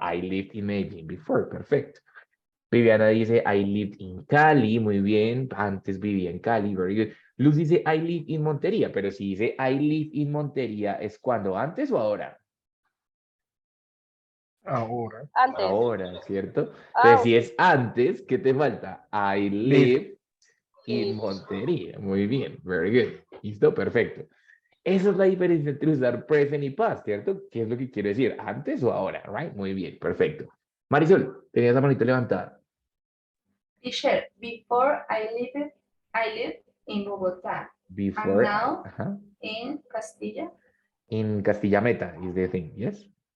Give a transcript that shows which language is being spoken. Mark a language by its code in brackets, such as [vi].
[en] I lived in Medellin before, perfecto. [es] Viviana dice, [en] I lived in Cali, [es] muy bien. Antes vivía en Cali, [en] very good. [es] Luz dice, [en] I live in Montería, [es] pero si dice, [en] I live in Montería, [es] ¿es cuando? ¿Antes o ahora? ahora. Antes. Ahora, ¿cierto? Ah, Entonces, si ok. es antes, ¿qué te falta? [en] I live in Montería. [es] Muy bien, [en] very good. [es] ¿Listo? Perfecto. Esa es la diferencia entre usar present y past, ¿cierto? ¿Qué es lo que quiere decir? ¿Antes o ahora? Right? Muy bien, perfecto. Marisol, tenías la manita levantada. [en] Teacher, before I lived in Bogota. Before, And now ajá, in Castilla. in Castilla Meta is the thing, yes?